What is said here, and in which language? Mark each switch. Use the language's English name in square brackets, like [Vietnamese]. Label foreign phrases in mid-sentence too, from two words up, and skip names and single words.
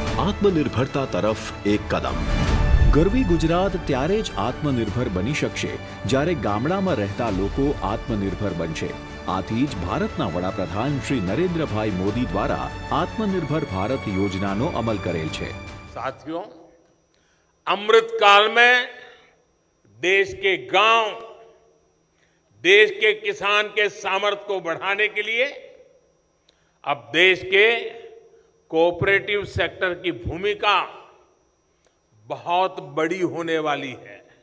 [Gujarati] આત્મનિર્ભરતા તરફ એક કદમ। ગરવી ગુજરાત ત્યારે જ આત્મનિર્ભર બની શકશે જ્યારે ગામડામાં રહેતા લોકો આત્મનિર્ભર બનશે। આથી જ ભારતના વડાપ્રધાન શ્રી નરેન્દ્રભાઈ મોદી દ્વારા આત્મનિર્भर भारत योजनाનો અમલ કરેલ છે। [Hindi] साथियों, अमृत काल में देश के गांव, देश के किसान के सामर्थ्य को बढ़ाने के लिए अब देश के कोऑपरेटिव सेक्टर की भूमिका बहुत बड़ी होने वाली है।